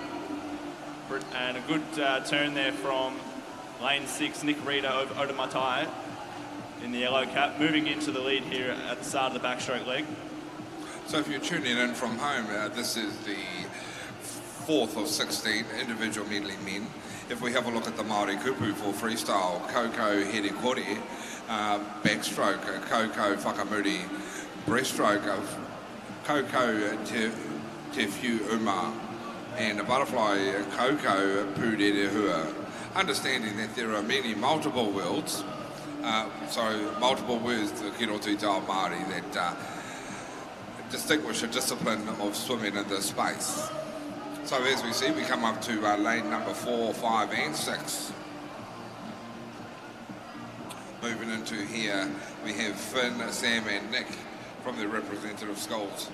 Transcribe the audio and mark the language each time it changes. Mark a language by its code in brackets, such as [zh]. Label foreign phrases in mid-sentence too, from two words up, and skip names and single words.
[en] And a good turn there from lane 6, Nick Reader of Otamoitai in the yellow cap, moving into the lead here at the start of the backstroke leg. So if you're tuning in from home, this is the 4th of 16 individual medley men. If we have a look at the Māori kupu for freestyle, [mi] Koko Here Kore, [en] backstroke, [mi] Koko Whakamuri, [en] breaststroke, [mi] Koko Te Whiu Uma, [en] and the butterfly, [mi] Koko Pūrere Hua. [en] Understanding that there are multiple words, multiple words [mi] ki roto I te ao Māori [en] that distinguish a discipline of swimming in this space. So as we see, we come up to lane number 4, 5 and 6. Moving into here, we have Finn, Sam and Nick from the representative schools.